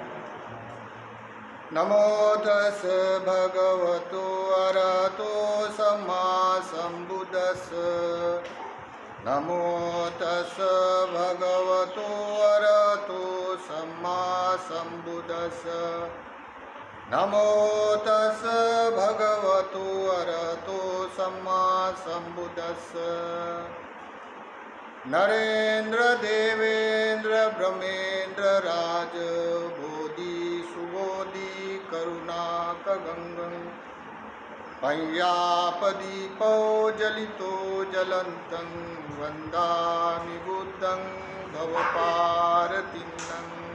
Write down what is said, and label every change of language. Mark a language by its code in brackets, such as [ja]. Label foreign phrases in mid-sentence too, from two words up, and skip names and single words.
[pi] नमो तस् भगवतो अरहतो सम्मा सम्बुद्धस्स। नमो तस् भगवतो अरहतो सम्मा सम्बुद्धस्स। नमो तस् भगवतो अरहतो सम्मा सम्बुद्धस्स। नरेन्द्र देवेन्द्र ब्रह्मेन्द्र राज बोधि सुबोधि करुणाकगंगं पय्यापदीपो जलितो ज्वलन्तं वन्दामि बुद्धं भवपारतिन्नं।